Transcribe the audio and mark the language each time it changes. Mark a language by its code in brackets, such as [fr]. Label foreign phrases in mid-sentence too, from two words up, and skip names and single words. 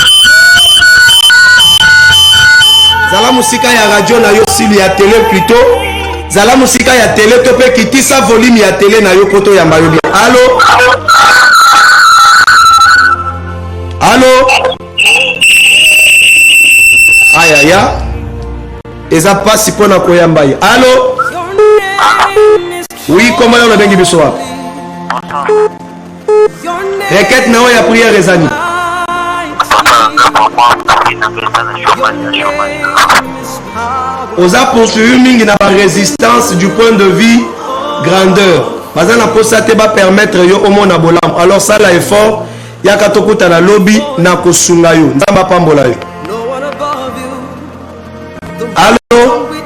[ln] zala musika ya radio na yo sili ya télé plutôt zala musika ya télé to pe kitisa volume ya télé na yo poto ya mbayo bien [fr] allo allo [ln] ayaya eza pasi pona koyamba ye [fr] allo oui comment on a [ln] bengi biso wapi requête na ya prière ezani oza poursuivi mingi na résistance [fr] du point de vue grandeur [ln] baza na posa te ba permettre yo omona bolamu alors sala effort yaka tokuta na lobby na kosunga yo nzamba pambola yo allo